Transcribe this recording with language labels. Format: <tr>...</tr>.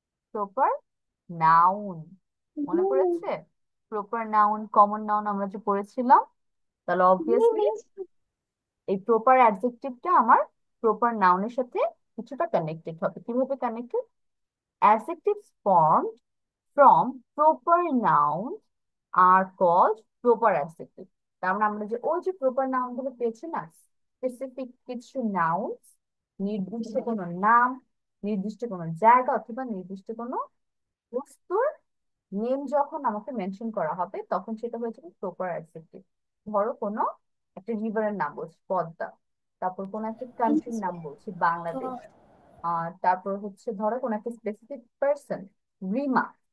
<bn>Proper noun মনে পড়েছে? Proper noun, common noun আমরা যে পড়েছিলাম। তাহলে অবভিয়াসলি এই প্রপার অ্যাডজেক্টিভটা আমার প্রপার নাউনের সাথে কিছুটা কানেক্টেড হবে। কিভাবে connected?</bn> <en>Adjectives formed from proper nouns are called proper adjectives.</en> <bn>তার মানে আমরা যে ওই যে প্রপার নাউন গুলো পেয়েছি না, স্পেসিফিক কিছু নাউন্স, নির্দিষ্ট কোনো নাম, নির্দিষ্ট কোনো জায়গা অথবা নির্দিষ্ট কোনো বস্তুর নেম যখন আমাকে মেনশন করা হবে, তখন সেটা হয়ে যাবে প্রপার অ্যাডজেক্টিভ। ধরো কোনো একটা রিভারের নাম বলছি পদ্মা, তারপর কোনো একটা কান্ট্রির নাম বলছি বাংলাদেশ, আর তারপর হচ্ছে ধরো কোন একটা স্পেসিফিক পার্সন, রিমা।</bn>